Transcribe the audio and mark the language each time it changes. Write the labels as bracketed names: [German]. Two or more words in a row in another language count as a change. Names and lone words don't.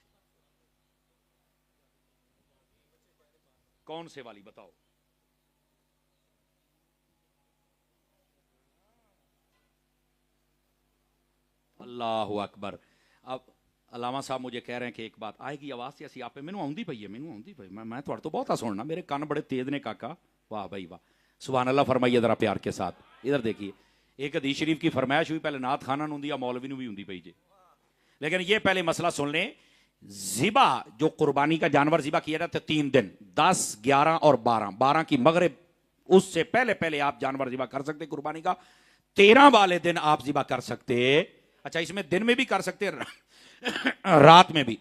[Urdu] کون سے والی بتاؤ؟ [Arabic] اللہ اکبر. [Urdu] اب علامہ صاحب مجھے کہہ رہے ہیں کہ ایک بات آئے گی, آواز سے ایسی آپ پہ [Punjabi] مینوں آؤندی پئی ہے, مینوں آؤندی پئی, میں تھوڑا تو بہت سننا, میرے کان بڑے تیز نے کاکا. [Urdu] واہ بھائی واہ, سبحان اللہ فرمائیے ذرا پیار کے ساتھ. ادھر دیکھیے, ایک حدیث شریف کی فرمائش ہوئی, [Punjabi] پہلے نعت خانہ نوں دی یا مولوی نوں بھی ہوندی پئی جے, [Urdu] لیکن یہ پہلے مسئلہ سن لیں، ذبح جو قربانی کا جانور ذبح کیا جاتا ہے 3 دن، 10، 11 اور 12 کی مغرب، اس سے پہلے آپ جانور ذبح کر سکتے قربانی کا. 13 والے دن آپ ذبح کر سکتے. اچھا اس میں دن میں بھی کر سکتے، رات میں بھی.